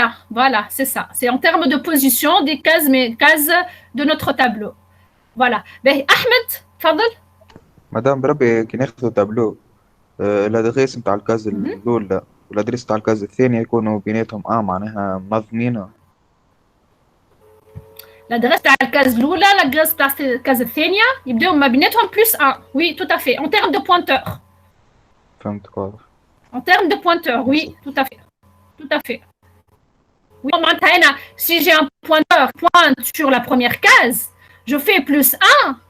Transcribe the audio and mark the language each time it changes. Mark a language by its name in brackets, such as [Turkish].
[French] Voilà, c'est ça. C'est en termes de position des cases de notre tableau. Voilà. Ahmed, fadl. [Arabic] Madame, بربي كي ناخذوا تابلو الادريس نتاع الكاز الاولى والادريس نتاع الكاز الثانيه يكونوا بيناتهم معناها منظمين. [French] L'adresse de la case [Arabic] l'oula, [French] l'adresse de la case [Arabic] الثانية يبدأوا ما بيناتهم [French] plus 1. Oui, tout à fait. En termes de pointeur. [Arabic] فهمت واضح. [French] En termes de pointeur, oui, tout à fait. Oui, si j'ai un pointeur pointe sur la première case, je fais plus 1.